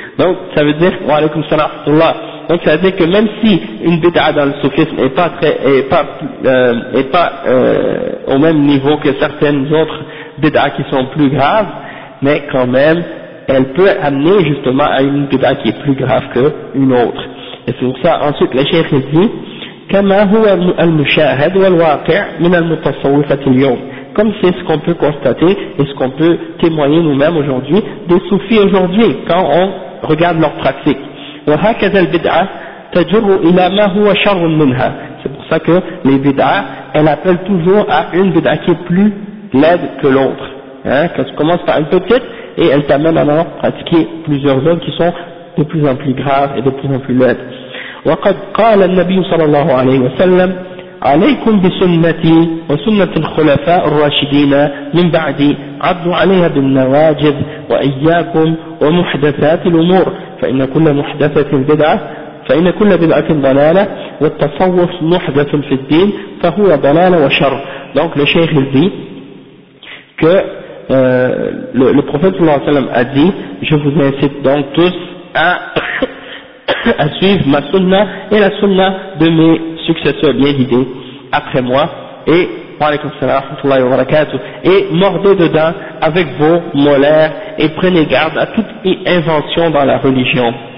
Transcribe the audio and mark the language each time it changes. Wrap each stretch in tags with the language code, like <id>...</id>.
<fr>Donc, ça veut dire,</fr> <ar>wa alaykum salam Allah.</ar> <fr>Donc, ça veut dire que même si une bid'a dans le soufisme n'est pas très, est pas au même niveau que certaines autres bid'a qui sont plus graves, mais quand même, elle peut amener justement à une bid'a qui est plus grave qu'une autre. Et c'est pour ça, ensuite, le cheikh dit,</fr> <ar>كما هو المشاهد والواقع من المتصوفة اليوم.</ar> <fr>Comme c'est ce qu'on peut constater et ce qu'on peut témoigner nous-mêmes aujourd'hui des soufis aujourd'hui quand on regarde leur pratique.</fr> <ar>وهكذا البدعة تجر إلى ما هو شر منها.</ar> <fr>C'est pour ça que les bid'a, elle appelle toujours à une bid'a qui est plus laide que l'autre. Hein, qu'elle commence par une petite et elle t'amène à en pratiquer plusieurs autres qui sont de plus en plus graves et de plus en plus laides.</fr> <ar>وقد قال النبي صلى الله عليه وسلم عليكم بسنتي وسنة الخلفاء الراشدين من بعدي عضوا عليها بالنواجذ وإياكم ومحدثات الأمور فإن كل محدثة بدعة فإن كل بدعة ضلالة والتصوف محدث في الدين فهو ضلالة وشر.</ar> <fr>Donc le cheikh dit que le prophète صلى الله عليه وسلم a dit, je vous incite donc tous à suivre ma sunna et la sunna de mes successeurs bien guidés après moi et mordez dedans avec vos molaires et prenez garde à toute invention dans la religion</fr>